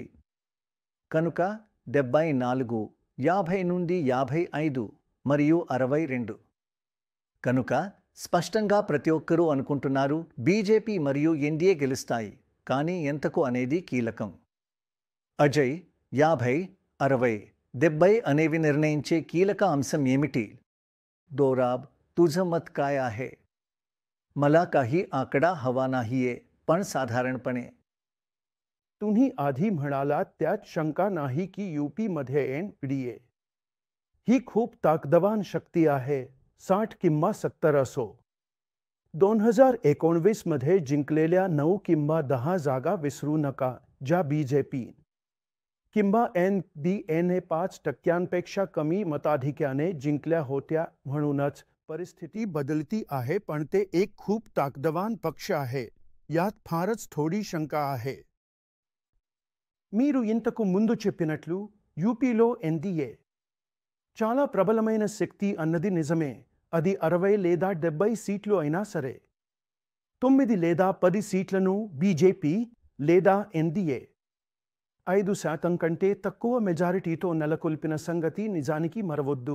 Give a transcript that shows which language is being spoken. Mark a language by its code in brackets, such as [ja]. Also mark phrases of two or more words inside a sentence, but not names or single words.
[te] కనుక 74, 50 నుండి 55 మరియు 62. కనుక స్పష్టంగా ప్రతి ఒక్కరూ అనుకుంటున్నారు బీజేపీ మరియు ఎన్డీఏ గెలుస్తాయి, కానీ ఎంతకు అనేది కీలకం. అజయ్, 50, 60, 70 అనేవి నిర్ణయించే కీలక అంశం ఏమిటి? [mr] दोराब, तुझं मत काय आहे? मला काही आकडा हवा नाहीये, पण साधारणपणे. तुम्ही आधी म्हणालात त्यात शंका नाही की यूपीमध्ये एनडीए ही खूप ताकदवान शक्ती आहे. 60 किंवा 70 असो. 2019 मध्ये जिंकलेल्या 9 किंवा 10 जागा विसरू नका, ज्या बीजेपी किंवा एनडीएने 5% कमी मताधिक्याने जिंकल्या होत्या. म्हणूनच परिस्थिती बदलती आहे, पण ते एक खूप ताकदवान पक्ष आहे, यात फारच थोडी शंका आहे. [te] మీరు ఇంతకు ముందు చెప్పినట్లు యూపీలో ఎన్డీఏ చాలా ప్రబలమైన శక్తి అన్నది నిజమే. అది 60 లేదా 70 సీట్లు అయినా సరే 9 లేదా 10 సీట్లను బీజేపీ లేదా ఎన్డీఏ 5% కంటే తక్కువ మెజారిటీతో నెలకొల్పిన సంగతి నిజానికి మరవొద్దు.